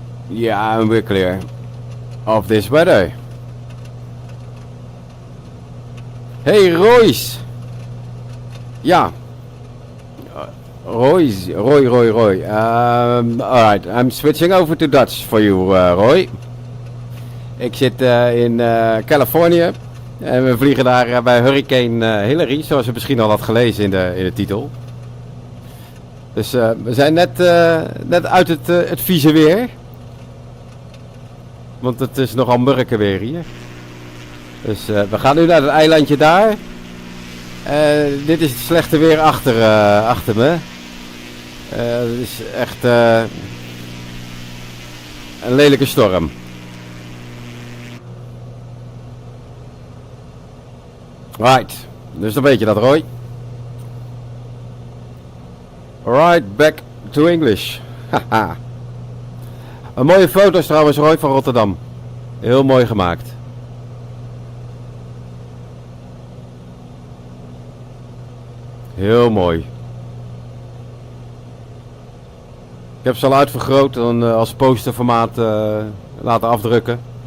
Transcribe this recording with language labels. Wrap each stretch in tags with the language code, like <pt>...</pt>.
<en>Yeah, and we're clear of this weather. Hey Royce. Yeah. Roy. Alright, I'm switching over to Dutch for you, Roy.</en> <nl>Ik zit in Californië. En we vliegen daar bij Hurricane Hilary, zoals je misschien al had gelezen in de titel. Dus we zijn net uit het vieze weer. Want het is nogal murken weer hier. Dus we gaan nu naar het eilandje daar. Dit is het slechte weer achter me. Het is echt een lelijke storm. Right, dus dan weet je dat, Roy.</nl> <en>Alright, back to English. Haha.</en> <nl>Een mooie foto's trouwens, Roy, van Rotterdam. Heel mooi gemaakt. Heel mooi. Ik heb ze al uitvergroot en als posterformaat laten afdrukken.</nl>